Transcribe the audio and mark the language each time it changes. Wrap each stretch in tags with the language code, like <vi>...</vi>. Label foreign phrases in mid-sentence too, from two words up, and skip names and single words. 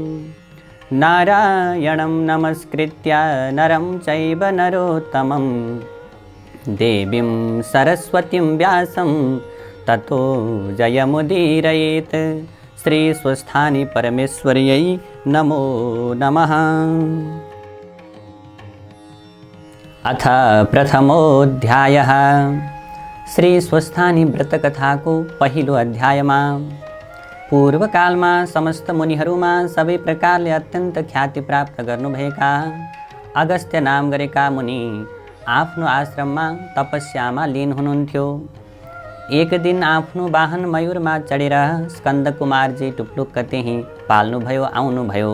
<sa>नारायणं नमस्कृत्य नरं चैव नरोत्तमं देवीं सरस्वतीं व्यासं ततो जयमुदीरयेत्। श्रीस्वस्थानी परमेश्वर्यै नमो नमः। अथ प्रथमोऽध्यायः।</sa> <ne>श्री स्वस्थानी व्रत कथा को पहिलो अध्यायमा</ne> <hi>पूर्व काल में</hi> <ne>समस्त मुनिहरूमा सबै प्रकारले अत्यंत ख्याति प्राप्त गर्नुभएका अगस्त्य नाम गरेका मुनि आफ्नो आश्रममा तपस्यामा लीन हुनुहुन्थ्यो। एक दिन आफ्नो वाहन मयूरमा चढेर स्कन्द कुमारजी टुप्लुक्क त्यही पाल्नुभयो आउनुभयो।</ne>